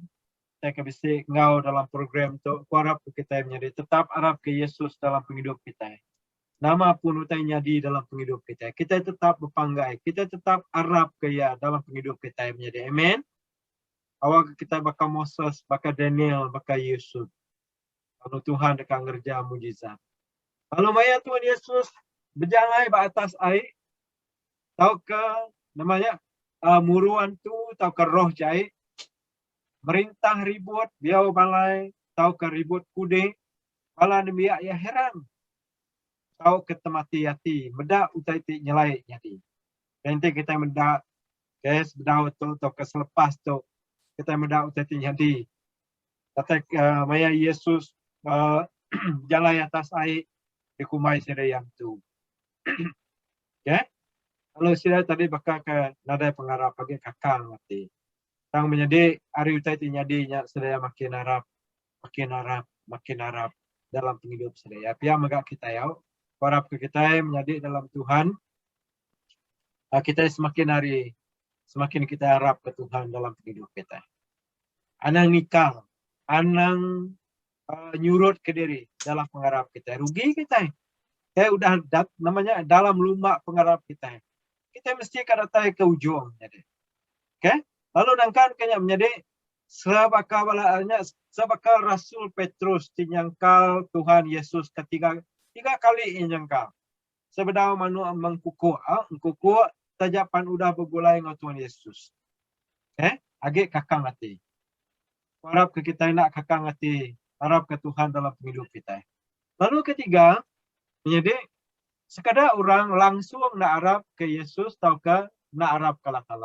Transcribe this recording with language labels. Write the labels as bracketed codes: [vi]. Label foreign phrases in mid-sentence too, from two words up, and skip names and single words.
[iba] Kita ke bisik ngau dalam program tu. Aku harap kita menjadi tetap harap ke Yesus dalam penghidup kita. Nama pun utainya di dalam penghidup kita. Kita tetap berpanggai. Kita tetap harap ke ya dalam penghidup kita menjadi. Amen. Awak kita bakal Moses, bakal Daniel, bakal Yusuf. Kalau Tuhan dekat ngerja mujizat. Kalau maya Tuhan Yesus berjalan ke atas air, tahu ke namanya muruan tu, tahu ke roh jahit, merintah ribut, biau balai, tahu ke ribut kude, pala nemiak ya heran. Tahu ke temati yati, medak utai ti nyelai jadi. Nanti kita medak, guys, bedau tu, tahu ke selepas tu, kita medak utai ti jadi. Kata maya Yesus jalan atas air, dikumai sedayang tu. Okay? Kalau sila tadi bakal ke nadai pengarap bagi kakang mati. Tang menjadi hari utai tinyadi sedaya makin harap dalam penghidup sedaya. Pia megak kita ya. Harap ke kita menjadi dalam Tuhan. Kita semakin hari semakin kita harap ke Tuhan dalam penghidup kita. Anang nikah, anang nyurut ke diri dalam pengharap kita. Rugi kita. Udah namanya dalam lumbak pengharap kita. Kita mesti kadatai ke ujung. Okay? Lalu nangkan kanya menjadi sebakal Rasul Petrus dinyangkal Tuhan Yesus tiga kali nyangkal. Sebedau manu mengkuku tajapan udah bergulai dengan Tuhan Yesus. Okay? Agak kakang hati. Harap ke kita nak kakang hati. Harap ke Tuhan dalam hidup kita. Lalu ketiga, menjadi sekadar orang langsung nak harap ke Yesus atau ke nak harap ke Allah Ta'ala.